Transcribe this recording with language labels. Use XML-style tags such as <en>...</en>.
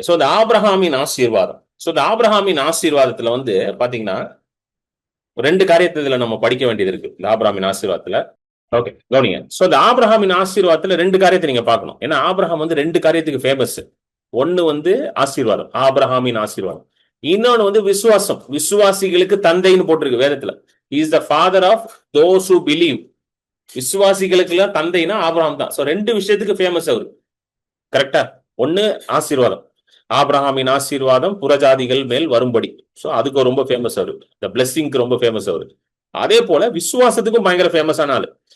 <ta>So இந்த ஆபிரகாமின் ஆசீர்வாதம், சோ இந்த ஆபிரகாமின் ஆசீர்வாதத்துல வந்து பாத்தீங்கன்னா 2 காரியத்தை இதுல நம்ம படிக்க வேண்டியது இருக்கு இந்த ஆபிரகாமின் ஆசீர்வாதத்துல. ஓகே, கவனிங்க. சோ இந்த ஆபிரகாமின் ஆசீர்வாதத்துல 2 காரியத்தை நீங்க பார்க்கணும். ஏன்னா ஆபிரகாம் வந்து 2 காரியத்துக்கு ஃபேமஸ். ஒன்னு வந்து ஆசீர்வாதம், ஆபிரகாமின் ஆசீர்வாதம். இன்னொன்னு வந்து விசுவாசம், விசுவாசிகளுக்கு தந்தைன்னு போட்டிருக்கு வேதத்துல.</ta> <en>He is the father of those who believe.</en> <ta>விசுவாசிகளுக்கு எல்லாம் தந்தைனா ஆபிரகாம் தான். சோ 2 விஷயத்துக்கு ஃபேமஸ் அவரு. கரெக்டா? ஒன்னு ஆசீர்வாதம், ஆபிரகாமின் ஆசீர்வாதம் புறஜாதிகள் மேல் வரும்படி. சோ அதுக்கு ரொம்ப ஃபேமஸ் அவரு. இந்த பிளெஸிங்க்கு ரொம்ப ஃபேமஸ் அவரு. அதே போல விசுவாசத்துக்கும் பயங்கர ஃபேமஸான ஆளு.</ta>